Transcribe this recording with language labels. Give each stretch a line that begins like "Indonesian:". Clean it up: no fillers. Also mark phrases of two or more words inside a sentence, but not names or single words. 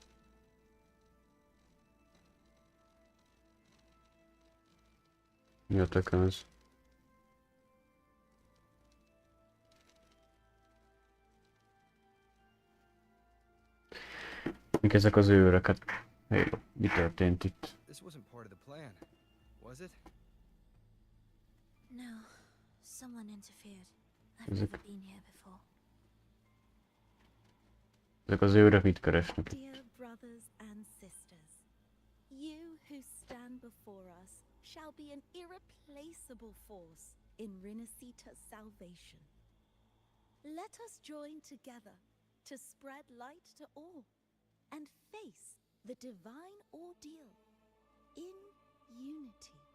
Hungarian: Mi a tökön az? Mik ezek az őrök? Hát, hey, mi történt itt?
English: This wasn't part of the plan, was it? No, someone interfered. I've never been here before.
Hungarian: Ezek az őrök mit keresnek?
English: Dear brothers and sisters, you who stand before us shall be an irreplaceable force in Rinasita's salvation. Let us join together to spread light to all and face the divine ordeal in unity.